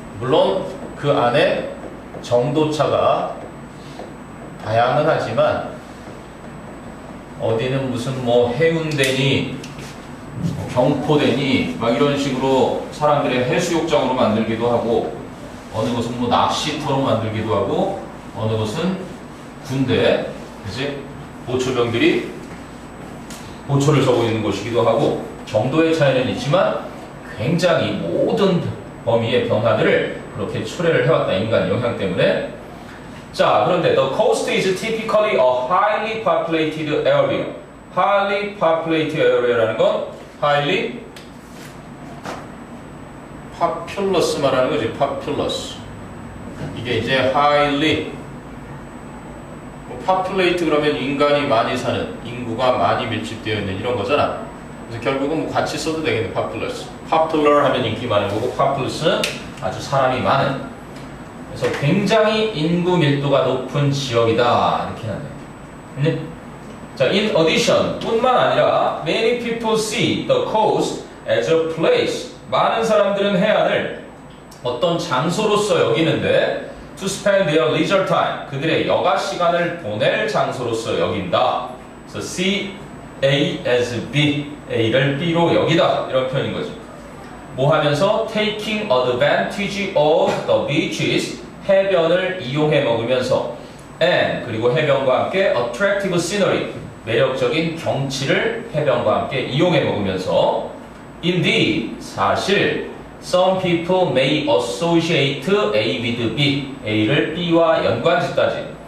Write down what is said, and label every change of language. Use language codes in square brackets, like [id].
[ko] 물론 그 안에 정도차가 다양은 하지만 어디는 무슨 뭐 해운대니 경포대니 막 이런 식으로 사람들의 해수욕장으로 만들기도 하고, 어느 곳은 뭐 낚시터로 만들기도 하고, 어느 곳은 군대, 그치? 보초병들이 보초를 서고 있는 곳이기도 하고, 정도의 차이는 있지만 굉장히 모든 범위의 변화들을 그렇게 초래를 해왔다, 인간 영향 때문에. 자, 그런데 [en] the coast is typically a highly populated area. highly populated area라는 건 highly populous 말하는 거지. populous. [ko] 이게 이제 highly populate 그러면 인간이 많이 사는, 인구가 많이 밀집되어 있는 이런 거잖아. 그래서 결국은 뭐 같이 써도 되겠네. populous. popular 하면 인기 많은 거고 populous 아주 사람이 많은. 그래서 굉장히 인구 밀도가 높은 지역이다 이렇게 하네. 자, [en] in addition, [ko] 뿐만 아니라 [en] many people see the coast as a place. [ko] 많은 사람들은 해안을 어떤 장소로서 여기는데 [en] to spend their leisure time, [ko] 그들의 여가 시간을 보낼 장소로서 여긴다. 그래서 see A as B, A를 B로 여기다 이런 표현인 거죠. [en] 뭐 하면서 taking advantage of the beaches, [ko] 해변을 이용해 먹으면서 [en] and, 그리고 해변과 함께 attractive scenery, 매력적인 경치를 해변과 함께 이용해 먹으면서 indeed, 사실 some people may associate A with B, A를 B와 연관짓다지.